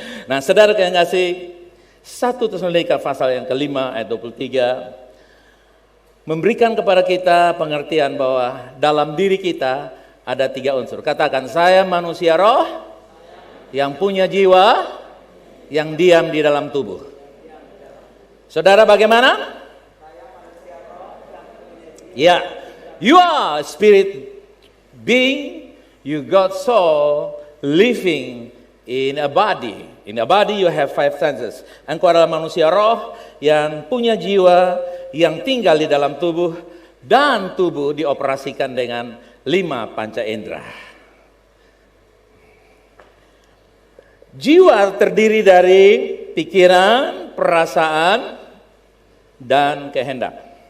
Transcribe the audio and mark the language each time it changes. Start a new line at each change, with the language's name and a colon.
Indonesian: Nah, saudara yang kasih, 1 Tesalonika pasal yang kelima ayat 23 memberikan kepada kita pengertian bahwa dalam diri kita ada 3 unsur. Katakan, saya manusia roh yang punya jiwa yang diam di dalam tubuh. Saudara bagaimana?
English: Ya, you are a spirit being, you got soul living in a body. In a body you have 5 senses.
Indonesian: Engkau adalah manusia roh yang punya jiwa yang tinggal di dalam tubuh, dan tubuh dioperasikan dengan 5 panca indera. Jiwa terdiri dari pikiran, perasaan, dan kehendak.